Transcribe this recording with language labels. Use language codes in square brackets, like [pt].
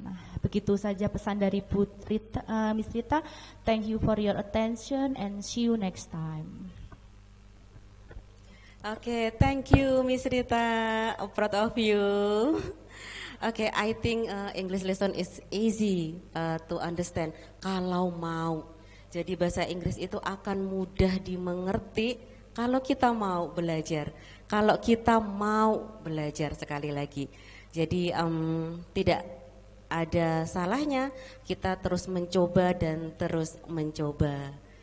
[id] Nah, begitu saja pesan dari Miss Rita. [en] Thank you for your attention and see you next time. Okay, thank you Miss Rita, I'm proud of you. Okay, I think English lesson is easy to understand [id] kalau mau. Jadi bahasa Inggris itu akan mudah dimengerti kalau kita mau belajar. Kalau kita mau belajar sekali lagi. Jadi tidak ada salahnya kita terus mencoba dan terus mencoba.